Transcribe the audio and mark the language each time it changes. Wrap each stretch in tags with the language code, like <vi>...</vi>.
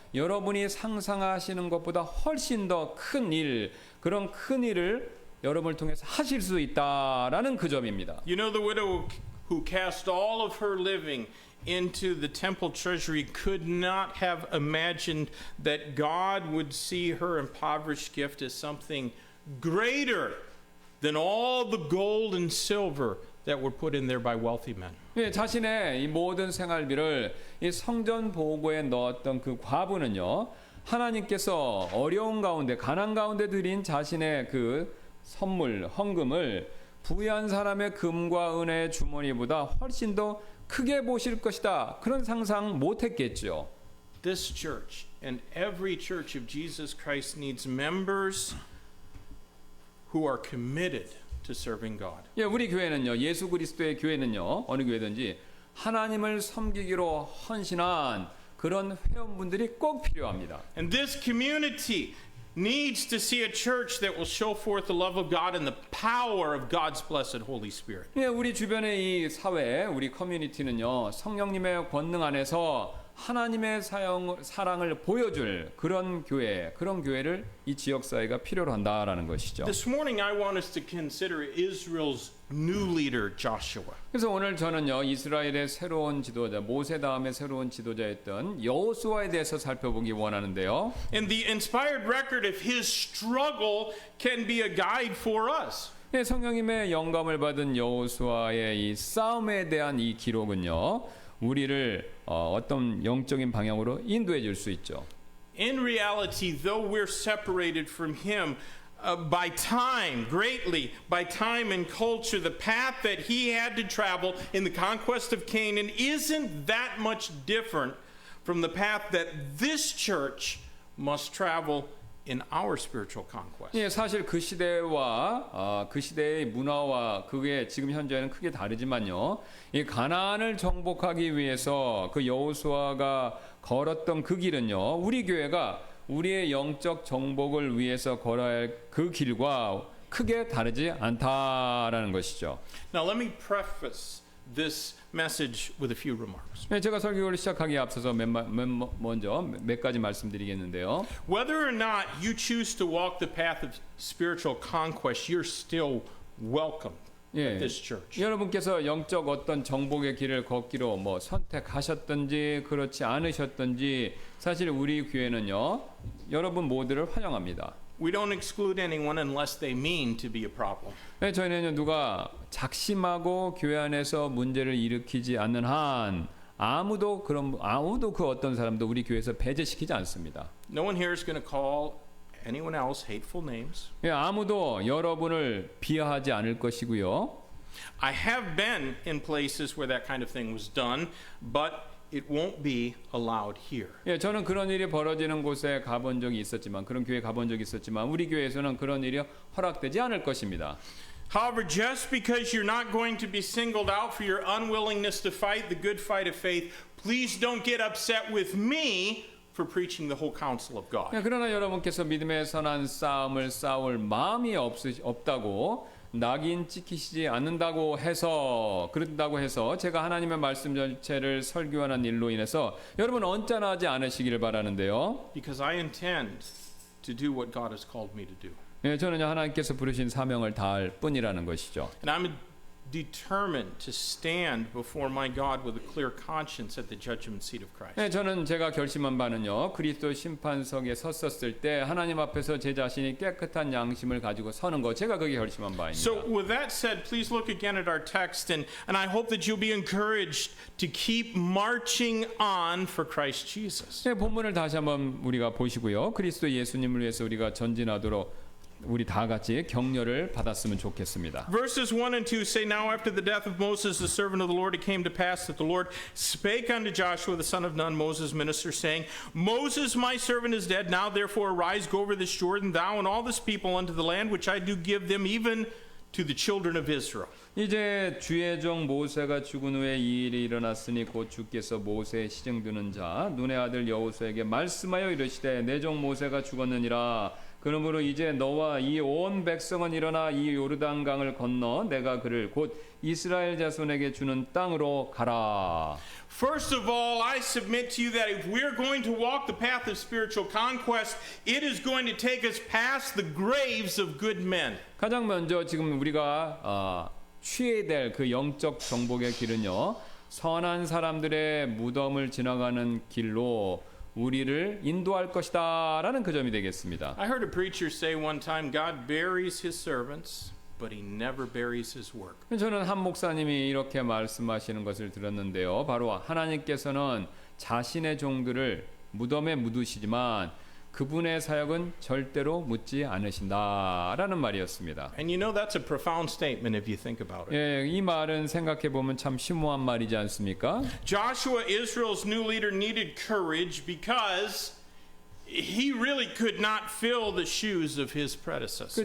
<ko>여러분이 상상하시는 것보다 훨씬 더 큰 일, 그런 큰 일을 여러분을 통해서 하실 수 있다라는 그 점입니다.</ko> <en>You know, the widow who cast all of her living into the temple treasury could not have imagined that God would see her impoverished gift as something greater than all the gold and silver that were put in there by wealthy men.</en> <ko>예, 자신의 이 모든 생활비를 이 성전 보고에 넣었던 그 과부는요. 하나님께서 어려운 가운데 가난 가운데 드린 자신의 그 선물 헌금을 부유한 사람의 금과 은혜의 주머니보다 훨씬 더 크게 보실 것이다. 그런 상상 못했겠죠.</ko> <en>This church and every church of Jesus Christ needs members who are committed to serving God.</en> <ko>예, 우리 교회는요. 예수 그리스도의 교회는요. 어느 교회든지 하나님을 섬기기로 헌신한 그런 회원분들이 꼭 필요합니다.</ko> <en>And this community needs to see a church that will show forth the love of God and the power of God's blessed Holy Spirit.</en> <ko>예, 우리 주변의 이 사회, 우리 커뮤니티는요. 성령님의 권능 안에서 하나님의 사랑을 보여줄 그런 교회를 이 지역 사회가 필요로 한다라는 것이죠.</ko> <en>This morning I want us to consider Israel's new leader Joshua.</en> <ko>그래서 오늘 저는요. 이스라엘의 새로운 지도자, 모세 다음에 새로운 지도자였던 여호수아에 대해서 살펴보기 원하는데요.</ko> <en>And the inspired record of his struggle can be a guide for us.</en> <ko>네, 성령님의 영감을 받은 여호수아의 이 싸움에 대한 이 기록은요. 우리를 어떤 영적인 방향으로 인도해 줄 수 있죠.</ko> <en>In reality, though we're separated from him by time, greatly, by time and culture, the path that he had to travel in the conquest of Canaan isn't that much different from the path that this church must travel in our spiritual conquest.</en> <ko>예, 사실 그 시대와 그 시대의 문화와 그게 지금 현재는 크게 다르지만요. 이 가나안을 정복하기 위해서 그 여호수아가 걸었던 그 길은요. 우리 교회가 우리의 영적 정복을 위해서 걸어야 할 그 길과 크게 다르지 않다라는 것이죠.</ko> <en>Now let me preface this message with a few remarks.</en> <ko>네, 제가 설교를 시작하기에 앞서서 먼저 몇 가지 말씀드리겠는데요.</ko> <en>Whether or not you choose to walk the path of spiritual conquest, you're still welcome at this church.</en> <ko>여러분께서 영적 어떤 정복의 길을 걷기로 선택하셨든지 그렇지 않으셨든지 사실 우리 교회는요. 여러분 모두를 환영합니다.</ko> <en>We don't exclude anyone unless they mean to be a problem.</en> <ko>네, 저희는 누가 작심하고 교회 안에서 문제를 일으키지 않는 한 아무도 그 어떤 사람도 우리 교회에서 배제시키지 않습니다.</ko> <en>No one here is going to call anyone else hateful names.</en> <ko>예, 아무도 여러분을 비하하지 않을 것이고요.</ko> <en>I have been in places where that kind of thing was done, but it won't be allowed here.</en> <ko>예, 저는 그런 일이 벌어지는 곳에 가본 적이 있었지만 그런 교회에 가본 적이 있었지만 우리 교회에서는 그런 일이 허락되지 않을 것입니다.</ko> <en>However, just because you're not going to be singled out for your unwillingness to fight the good fight of faith, please don't get upset with me for preaching the whole counsel of God.</en> <ko>예, 그러나 여러분께서 믿음의 선한 싸움을 싸울 마음이 없다고 낙인 찍히시지 않는다고 해서 제가 하나님의 말씀 전체를 설교하는 일로 인해서 여러분 언짢아하지 않으시기를 바라는데요.</ko> <en>Because I intend to do what God has called me to do.</en> <ko>예, 저는 하나님께서 부르신 사명을 다할 뿐이라는 것이죠.</ko> <en>And I'm a determined to stand before my God with a clear conscience at the judgment seat of Christ.</en> <ko>네, 저는 제가 결심한 바는요. 그리스도 심판석에 섰었을 때 하나님 앞에서 제 자신이 깨끗한 양심을 가지고 서는 거 제가 그게 결심한 바입니다.</ko> <en>So with that said, please look again at our text and I hope that you'll be encouraged to keep marching on for Christ Jesus.</en> <ko>네, 본문을 다시 한번 우리가 보시고요. 그리스도 예수님을 위해서 우리가 전진하도록 우리 다 같이 격려를 받았으면 좋겠습니다.</ko> <en>Verses 1 and 2 say, Now after the death of Moses, the servant of the Lord, it came to pass that the Lord spake unto Joshua, the son of Nun, Moses' minister, saying, Moses, my servant, is dead. Now therefore arise, go over this Jordan, thou and all this people, unto the land which I do give them, even to the children of Israel.</en> <ko>이제 주의 종 모세가 죽은 후에 이 일이 일어났으니 곧 주께서 모세의 시증드는 자 눈의 아들 여호수아에게 말씀하여 이르시되 내 종 모세가 죽었느니라. 그러므로 이제 너와 이 온 백성은 일어나 이 요르단강을 건너 내가 그를 곧 이스라엘 자손에게 주는 땅으로 가라.</ko> <en>First of all, I submit to you that if we're going to walk the path of spiritual conquest, it is going to take us past the graves of good men.</en> <ko>가장 먼저 지금 우리가 취해야 될 그 영적 정복의 길은요. 선한 사람들의 무덤을 지나가는 길로 우리를 인도할 것이다라는 그 점이 되겠습니다.</ko> <en>I heard a preacher say one time, God buries his servants, but he never buries his work.</en> <ko>저는 한 목사님이 이렇게 말씀하시는 것을 들었는데요. 바로 하나님께서는 자신의 종들을 무덤에 묻으시지만 그분의 사역은 절대로 묻지 않으신다라는 말이었습니다.</ko> <en>And you know that's a profound statement if you think about it.</en> <ko>예, 이 말은 생각해 보면 참 심오한 말이지 않습니까?</ko> <en>Joshua, Israel's new leader, needed courage because he really could not fill the shoes of his predecessor.</en>